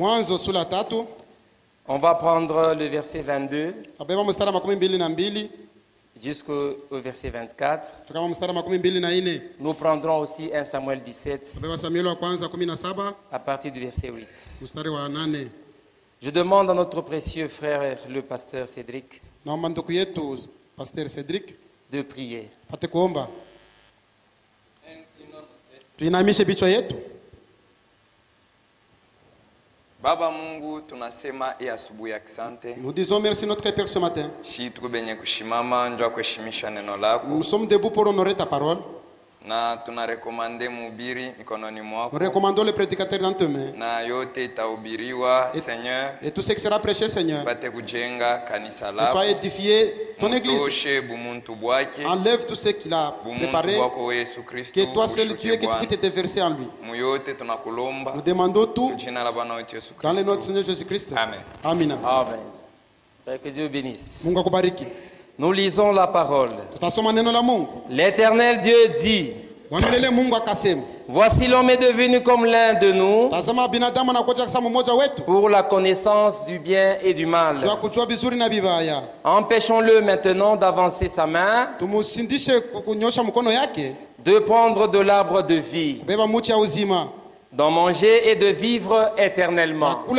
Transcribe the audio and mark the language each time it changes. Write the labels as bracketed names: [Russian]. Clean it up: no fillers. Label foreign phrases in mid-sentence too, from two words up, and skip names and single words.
[French] On va prendre le verset 22 jusqu'au verset 24. Nous prendrons aussi 1 Samuel 17 à partir du verset 8. Je demande à notre précieux frère, le pasteur Cédric, de prier. [Swahili] Baba Mungu, tunasema asubuhi asante. [French] Nous disons merci notre Père ce matin. Nous sommes debout pour honorer ta parole. [Swahili] Na tunarekomande mhubiri mikononi mwako. [French] Nous recommandons le prédicateur dans tes mains. [Swahili] Na yote itahubiriwa, Seigneur. [French] Et tout ce qui sera prêché, Seigneur. [Swahili] Pate kujenga kanisa lako. [French] Sois édifié ton église. Enlève tout ce qu'il a préparé. Que toi seul Dieu, que tout est versé en lui. Nous demandons tout dans le nom du Seigneur Jésus-Christ. Amen. Amen. Amen. Que Dieu bénisse. [Swahili] Mungu akubariki. [French] Nous lisons la parole. L'Éternel Dieu dit, voici l'homme est devenu comme l'un de nous pour la connaissance du bien et du mal. Empêchons-le maintenant d'avancer sa main, de prendre de l'arbre de vie, d'en manger et de vivre éternellement.